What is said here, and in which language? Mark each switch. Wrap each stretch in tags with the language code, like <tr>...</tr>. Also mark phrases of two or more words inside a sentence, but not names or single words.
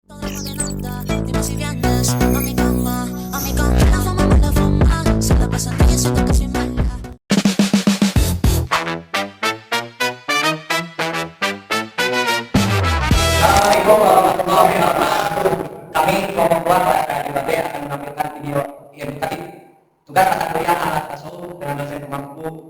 <es>como que nada. Dime si vienes a mi cama, la fama. Se la pasan diciendo que soy mala.</es> <ar>السلام عليكم ورحمة الله وبركاته.</ar> <id>Kami kelompok dua pada IBB akan menampilkan video edukatif. Tugas mata kuliah alat tasawuf dengan dosen pemangku.</id>